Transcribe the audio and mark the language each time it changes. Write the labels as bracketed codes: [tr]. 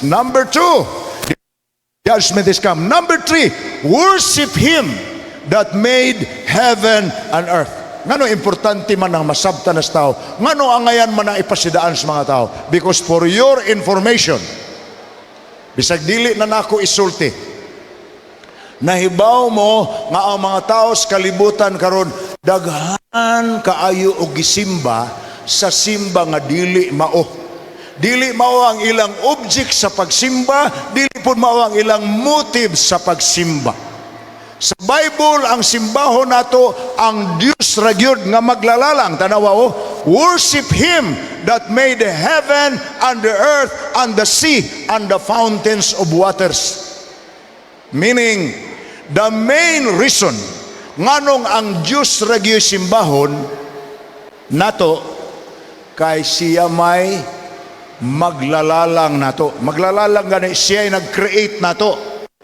[en] Number 2, judgment is come. Number 3, worship Him that made heaven and earth. [ceb] Ngano importante man ang masabta na sa tao? Ngano ang ngayon man ang ipasidaan sa mga tao? [en] Because for your information, [ceb] bisag dili na nako isulti, nahibaw mo nga ang mga tao sa kalibutan karon daghan kaayo og gisimba sa simba nga dili mao. Dili mao ang ilang object sa pagsimba, dili pud mao ang ilang motive sa pagsimba. Sa Bible ang simbahon nato ang Dios ra gyud nga maglalalang. Tanawa [en] worship Him that made the heaven and the earth and the sea and the fountains of waters. Meaning, the main reason [ceb] nganong ang Diyos ragyo simbahon nato kay siya may maglalalang nato. Maglalalang gani siya ay nag-create nato.